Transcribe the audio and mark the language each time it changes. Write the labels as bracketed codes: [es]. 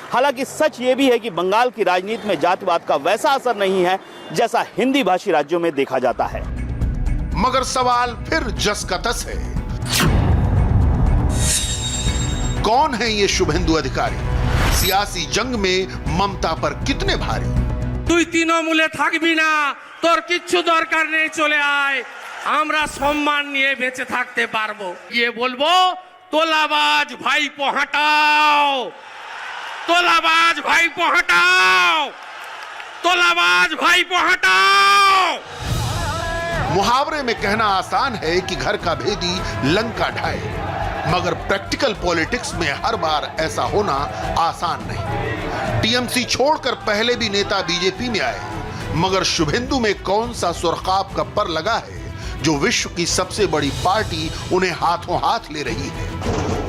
[hi] हालांकि सच ये भी है कि बंगाल की राजनीति में जातिवाद का वैसा असर नहीं है जैसा हिंदी भाषी राज्यों में देखा जाता है। मगर सवाल फिर जस का तस है, कौन है ये शुभेंदु अधिकारी? सियासी जंग में ममता पर कितने भारी? [bn] তুই তৃণমূলে থাকবি না, তোর কিচ্ছু দরকার নেই, চলে আয়, আমরা সম্মান নিয়ে বেঁচে থাকতে পারবো। গিয়ে বলবো তোলাবাজ ভাইপো হাঁটাও, তোলাবাজ ভাইপো হাঁটাও, তোলাবাজ [hi] भाईपो हटाओ। मुहावरे में कहना आसान है कि घर का भेदी लंका ढाए, मगर प्रैक्टिकल पॉलिटिक्स में हर बार ऐसा होना आसान नहीं। टीएमसी छोड़कर पहले भी नेता बीजेपी में आए, मगर शुभेंदु में कौन सा सुरखाब का पर लगा है जो विश्व की सबसे बड़ी पार्टी उन्हें हाथों हाथ ले रही है?